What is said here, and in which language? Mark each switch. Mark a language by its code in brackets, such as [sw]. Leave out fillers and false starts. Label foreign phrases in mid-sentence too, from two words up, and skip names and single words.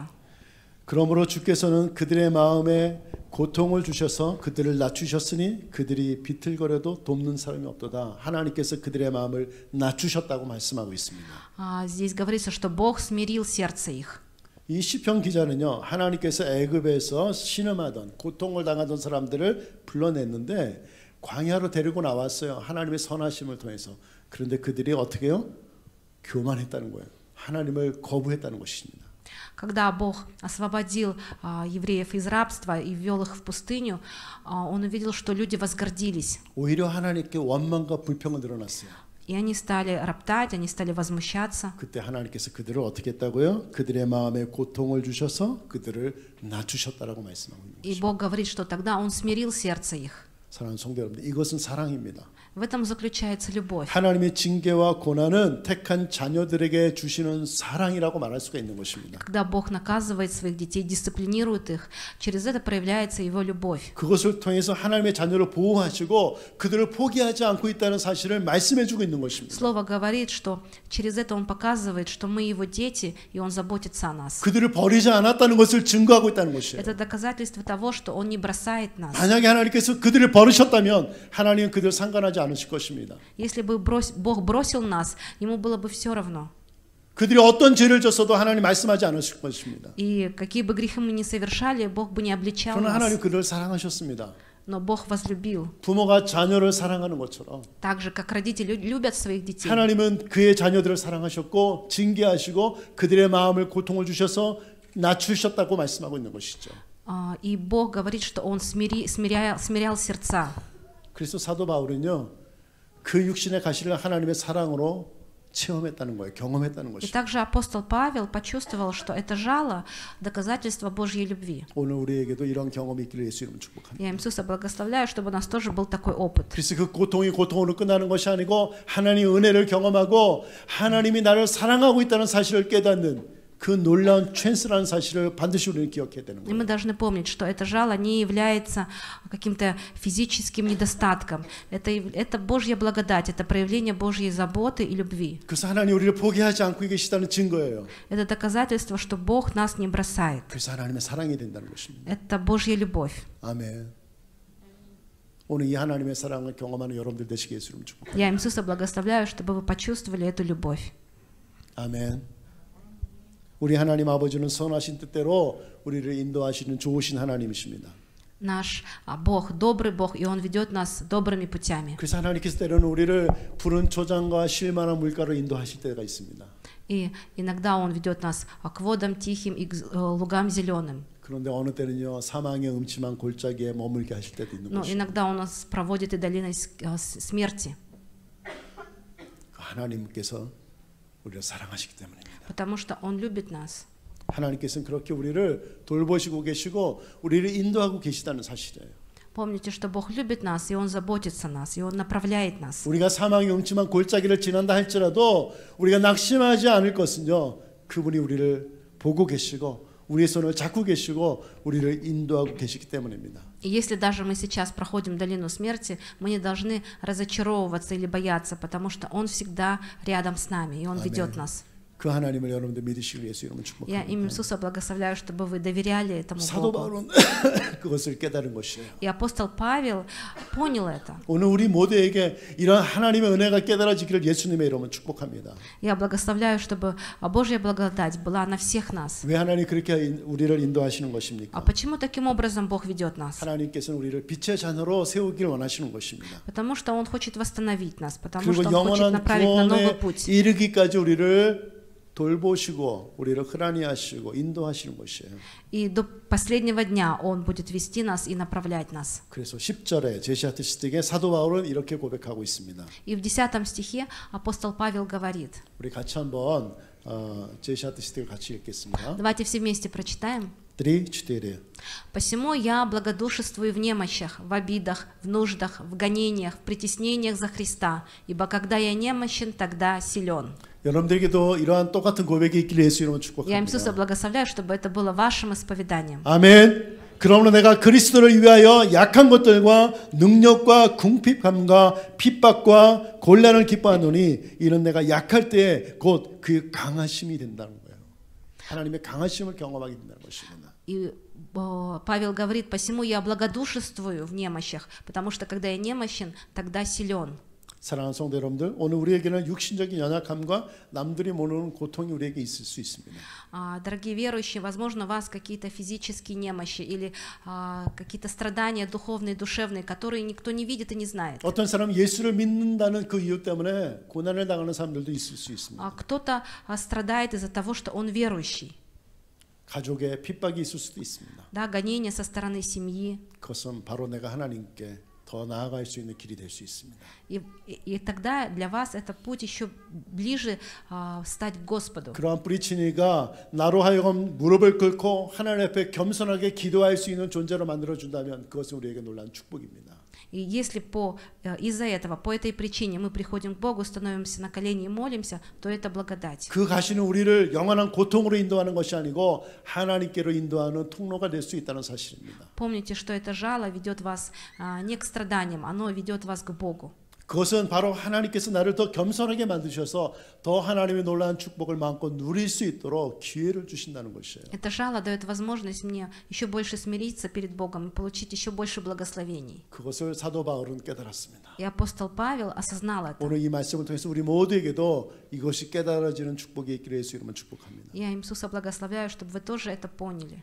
[ko] 그러므로 주께서는 그들의 마음에 고통을 주셔서 그들을 낮추셨으니 그들이 비틀거려도 돕는 사람이 없도다. 하나님께서 그들의 마음을 낮추셨다고 말씀하고 있습니다. [ru] Здесь говорится, что Бог смирил сердце их. [ko] 이 시편 기자는요, 하나님께서 애굽에서 신음하던 고통을 당하던 사람들을 불러냈는데 광야로 데리고 나왔어요. 하나님의 선하심을 통해서. 그런데 그들이 어떻게 해요? 교만했다는 거예요. 하나님을 거부했다는 것입니다. [ru] Когда Бог освободил евреев из рабства и ввел их в пустыню, Он увидел, что люди возгордились. [ko] 오히려 하나님께 원망과 불평을 늘어났어요. [ru] И они стали роптать, они стали возмущаться. [ko] 그때 하나님께서 그들을 어떻게 했다고요? 그들의 마음에 고통을 주셔서 그들을 낮추셨다라고 말씀하고 있는 [ru] И [ko] 것입니다. [ru] Бог говорит, что тогда Он смирил сердце их. [ko] 사랑하는 성도 여러분들, 이것은 사랑입니다. [ru] В этом заключается любовь. [ko] 하나님의 징계와 고난은 택한 자녀들에게 주시는 사랑이라고 말할 수가 있는 것입니다. [ru] Когда Бог наказывает своих детей, дисциплинирует их, через это проявляется Его любовь. [ko] 그것을 통해서 하나님의 자녀를 보호하시고 그들을 포기하지 않고 있다는 사실을 말씀해주고 있는 것입니다. [ru] Слово говорит, что через это Он показывает, что мы Его дети, и Он заботится о нас. [ko] 그들을 버리지 않았다는 것을 증거하고 있다는 것이에요. [ru] Это доказательство того, что Он не бросает нас. [ko] 만약에 하나님께서 그들을 버리셨다면 하나님은 그들을 상관하지 않으실 것입니다. [ru] Если бы Бог бросил нас, Ему было бы все равно. [ko] 그들이 어떤 죄를 졌어도 하나님 말씀하지 않으실 것입니다. [ru] И какие бы грехи мы ни совершали, Бог бы не обличал [ko] 그러나 하나님 [ru] нас. [ko] 그들을 사랑하셨습니다. [ru] Но Бог возлюбил. [ko] 부모가 자녀를 사랑하는 것처럼 [ru] Так же, как родители любят своих детей. [ko] 하나님은 그의 자녀들을 사랑하셨고 징계하시고 그들의 마음을 고통을 주셔서 낮추셨다고 말씀하고 있는 것이죠. [ru] И Бог говорит, что Он смирял сердца. [ko] 그래서 사도 바울은요, 그 육신의 가시를 하나님의 사랑으로 체험했다는 거예요. 경험했다는 [ru] И [ko] 것이죠. [ru] также апостол Павел почувствовал, что это жало — доказательство Божьей любви. [ko] 오늘 우리에게도 이런 경험이 있기를 예수 이름으로 축복합니다. [ru] Я Иисуса благословляю, чтобы у нас тоже был такой опыт. [ko] 그래서 그 고통이 고통으로 끝나는 것이 아니고 하나님의 은혜를 경험하고 하나님이 나를 사랑하고 있다는 사실을 깨닫는 그 놀라운 찬스라는 사실을 반드시 우리는 기억해야 되는 [ru] И мы [ko] 거예요. [ru] должны помнить, что это жало не является каким-то физическим недостатком. Это Божья благодать, это проявление Божьей заботы и любви. [ko] 그래서 하나님 우리를 포기하지 않고 계시다는 증거예요. [ru] Это доказательство, что Бог нас не бросает. [ko] 그래서 하나님의 사랑이 된다는 것입니다. [ru] Это Божья любовь. [ko] 아멘. 오늘 이 하나님의 사랑을 경험하는 여러분들 되시게 예수 이름으로 축복합니다. [ru] Я Иисуса благословляю, чтобы вы почувствовали эту любовь. [ko] 아멘. 우리 하나님 아버지는 선하신 뜻대로 우리를 인도하시는 좋으신 하나님이십니다. [ru] Наш Бог добрый Бог, и Он ведет нас добрыми путями. [ko] 그래서 하나님께서 때로는 우리를 푸른 초장과 쉴만한 물가로 인도하실 때가 있습니다. [ru] И иногда Он ведет нас к водам тихим и к лугам зеленым. [ko] 그런데 어느 때는요 사망의 음침한 골짜기에 머물게 하실 때도 있는 [ru] Но [ko] 것입니다. [ru] иногда Он нас проводит и долиной смерти, [ko] 하나님께서 우리를 사랑하시기 때문입니다. [ru] потому что Он любит нас. [ko] 하나님께서는 그렇게 우리를 돌보시고 계시고 우리를 인도하고 계시다는 사실이에요. [ru] Помните, что Бог любит нас, и Он заботится о нас, и Он направляет нас. [ko] 우리가 사망의 음침한 골짜기를 지난다 할지라도 우리가 낙심하지 않을 것은요 그분이 우리를 보고 계시고 우리의 손을 잡고 계시고 우리를 인도하고 계시기 때문입니다. [ru] И если даже мы сейчас проходим долину смерти, мы не должны разочаровываться или бояться, потому что Он всегда рядом с нами, и Он ведет нас. [ko] 그 하나님을 여러분들 믿으시길 예수 이름으로 [ru] Я [ko] 축복합니다. [ru] имя Иисуса благословляю, чтобы вы доверяли этому [ko] 사도 [ru] Богу. [ko] 바울은 그것을 깨달은 것이에요. [ru] И апостол Павел понял это. [ko] 오늘 우리 모두에게 이런 하나님의 은혜가 깨달아지기를 예수님의 이름으로 축복합니다. [ru] Я благословляю, чтобы Божья благодать была на всех нас. [ko] 왜 하나님 그렇게 우리를 인도하시는 [ru] А [ko] 것입니까? [ru] почему таким образом Бог ведет нас? [ko] 하나님께서는 우리를 빛의 자녀로 세우기를 원하시는 것입니다. [ru] Потому что Он хочет восстановить нас, потому [ko] 그리고 [ru] что Он хочет [ko] 영원한 [ru] направить на новый [ko] 구원에 [ru] путь. [ko] 이르기까지 우리를 돌보시고 우리를 흐라니하시고 인도하시는 것이에요. [ru] И до последнего дня Он будет вести нас и направлять нас. [ko] 그래서 10절에 제시아트 시대에 사도 바울은 이렇게 고백하고 있습니다. [ru] И в 10 стихе апостол Павел говорит, [ko] 우리 같이 한번 제시아트 시대를 같이 읽겠습니다. [ru] давайте все вместе прочитаем. 3-4. «Посему я благодушествую в немощах, в обидах, в нуждах, в гонениях, в притеснениях за Христа, ибо когда я немощен, тогда силен». [ko] 여러분들에게도 이러한 똑같은 고백이 있기를 예수 이름으로 [ru] Я Иисуса [ko] 축복합니다. [ru] благословляю, чтобы это было вашим исповеданием. [ko] 아멘. 그러므로 내가 그리스도를 위하여 약한 것들과 능력과 궁핍함과 핍박과 곤란을 기뻐하노니 이는 내가 약할 때에 곧 그 강하심이 된다는 거예요. 하나님의 강하심을 경험하게 된다는 것입니다. [ru] И Павел говорит, посему я благодушествую в немощах, потому что когда я немощен, тогда силен. [ko] 사랑하는 성도 여러분들, 오늘 우리에게는 육신적인 연약함과 남들이 모르는 고통이 우리에게 있을 수 있습니다. [ru] Дорогие верующие, возможно, у вас какие-то физические немощи или какие-то страдания духовные, душевные, которые никто не видит и не знает. [ko] 어떤 사람은 예수를 믿는다는 그 이유 때문에 고난을 당하는 사람들도 있을 수 있습니다. [ru] Кто-то страдает из-за того, что он верующий. [ko] 가족의 핍박이 있을 수도 있습니다. [ru] Да, гонения со стороны семьи. [ko] 그것은 바로 내가 하나님께 더 나아갈 수 있는 길이 될 수 있습니다. [ru] И тогда для вас это путь еще ближе стать к Господу. [ko] 그러한 뿌리치니가 나로 하여금 무릎을 꿇고 하나님 앞에 겸손하게 기도할 수 있는 존재로 만들어 준다면 그것은 우리에게 놀라운 축복입니다. [ru] И если из-за этого, по этой причине мы приходим к Богу, становимся на колени и молимся, то это благодать. [ko] 그 가시는 우리를 영원한 고통으로 인도하는 것이 아니고 하나님께로 인도하는 통로가 될 수 있다는 사실입니다. [ru] Помните, что это жало ведет вас не к страданиям, оно ведет вас к Богу. [ko] 그것은 바로 하나님께서 나를 더 겸손하게 만드셔서 더 하나님의 놀라운 축복을 마음껏 누릴 수 있도록 기회를 주신다는 것이에요. [ru] Это жало дает возможность мне еще больше смириться перед Богом и получить еще больше благословений. [ko] 그것을 사도 바울은 깨달았습니다. [ru] И апостол Павел осознал это. [ko] 오늘 이 말씀을 통해서 우리 모두에게도 이것이 깨달아지는 축복이 있기를 예수 이름으로 축복합니다. [ru] Я Иисуса благословляю, чтобы вы тоже это поняли.